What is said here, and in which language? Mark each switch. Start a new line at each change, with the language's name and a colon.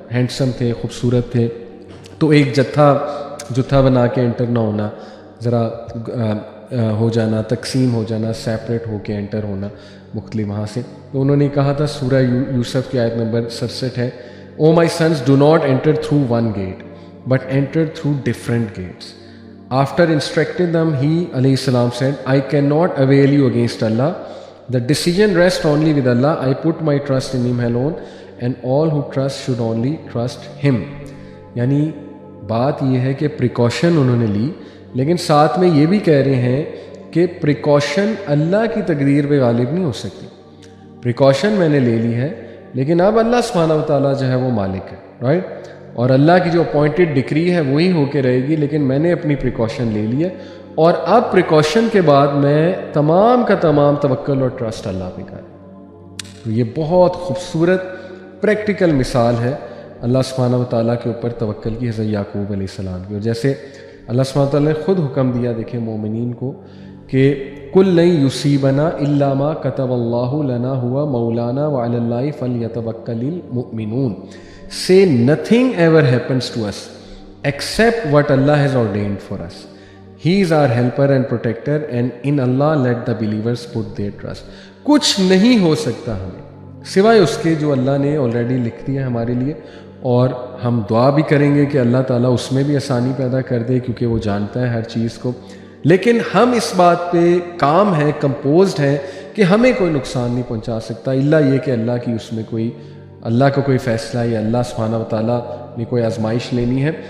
Urdu: Handsome تھے، خوبصورت تھے، تو ایک جتھا بنا کے انٹر نہ ہونا، ذرا ہو جانا، تقسیم ہو جانا، سیپریٹ ہو کے انٹر ہونا مختلف وہاں سے. تو انہوں نے کہا تھا سورہ یوسف کی آیت نمبر 67 ہے
English: O my sons do not enter through one gate but enter through different gates. After instructing them he علیہ السلام said I can not avail you against Allah. The decision rests only with Allah. I put my trust in Him alone and all who trust should only trust Him.
Urdu: یعنی بات یہ ہے کہ precaution انہوں نے لی، لیکن ساتھ میں یہ بھی کہہ رہے ہیں کہ پریکاشن اللہ کی تقدیر پہ غالب نہیں ہو سکتی. پریکاشن میں نے لے لی ہے، لیکن اب اللہ سبحانہ و تعالیٰ جو ہے وہ مالک ہے، رائٹ؟ اور اللہ کی جو اپوائنٹڈ ڈکری ہے وہی ہو کے رہے گی، لیکن میں نے اپنی پریکاشن لے لی ہے. اور اب پریکاشن کے بعد میں تمام کا تمام توکل اور ٹرسٹ اللہ پہ کریں. تو یہ بہت خوبصورت پریکٹیکل مثال ہے اللہ سبحانہ و تعالیٰ کے اوپر توکل کی حضرت یعقوب علیہ السلام کی. اور جیسے اللہ سبحانہ و تعالیٰ نے خود حکم دیا دیکھیں مومنین کو کہ
Arabic: کل لن یصیبنا الا ما کتب اللہ لنا ہوا مولانا وعلی اللہ فلیتوکل المؤمنون.
English: Say nothing ever happens to us except what Allah has ordained for us. He is our helper and protector and in Allah let the believers put their trust.
Urdu: کچھ نہیں ہو سکتا ہمیں سوائے اس کے جو اللہ نے آلریڈی لکھ دیا ہمارے لیے. اور ہم دعا بھی کریں گے کہ اللہ تعالیٰ اس میں بھی آسانی پیدا کر دے کیونکہ وہ جانتا ہے ہر چیز کو. لیکن ہم اس بات پہ کام ہیں، کمپوزڈ ہیں کہ ہمیں کوئی نقصان نہیں پہنچا سکتا الا یہ کہ اللہ کی اس میں اللہ کا کوئی فیصلہ یا اللہ سبحانہ و تعالیٰ نے کوئی آزمائش لینی ہے.